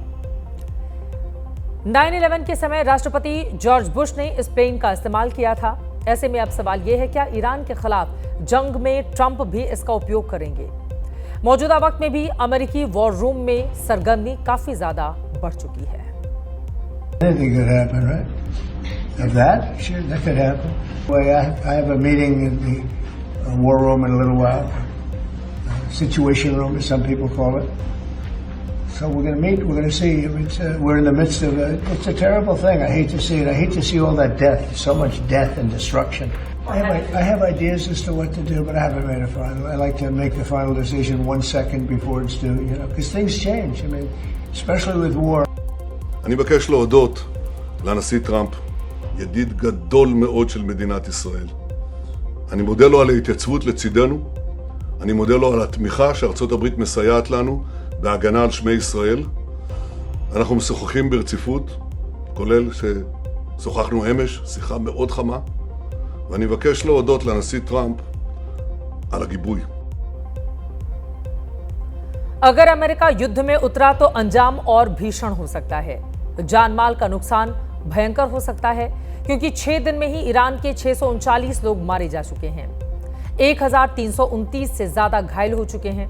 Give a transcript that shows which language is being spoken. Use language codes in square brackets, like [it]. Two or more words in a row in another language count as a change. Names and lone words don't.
[hi] 9/11 के समय राष्ट्रपति जॉर्ज बुश ने इस प्लेन का इस्तेमाल किया था। ऐसे में अब सवाल यह है, क्या ईरान के खिलाफ जंग में ट्रंप भी इसका उपयोग करेंगे? मौजूदा वक्त में भी अमेरिकी [en] war room [hi] में सरगर्मी काफी ज्यादा बढ़ चुकी है। [en] Anything could happen, right? Of that, sure, that could happen. Well, I have a meeting in the war room in a little while, situation room, as some people call it. So we're going to meet. We're going to see. We're in the midst of it's a terrible thing. I hate to see it. I hate to see all that death, so much death and destruction. I have ideas as to what to do, but I haven't made a final. I like to make the final decision 1 second before it's due, because things change. I mean, especially with war. [he] אני מבקש להודות לנשיא טראמפ, ידיד גדול מאוד של מדינת ישראל. אני מודה לו על ההתייצבות לצידנו, אני מודה לו על התמיכה שארצות הברית מסייעת לנו בהגנה על שמי ישראל. אנחנו משוחחים ברציפות, כולל ששוחחנו אמש, שיחה מאוד חמה, ואני מבקש להודות לנשיא טראמפ על הגיבוי. [hi] अगर अमेरिका युद्ध में उतरा तो अंजाम और भीषण हो सकता है। जानमाल का नुकसान भयंकर हो सकता है, क्योंकि 6 दिन में ही ईरान के 639 लोग मारे जा चुके हैं, 1329 से ज्यादा घायल हो चुके हैं।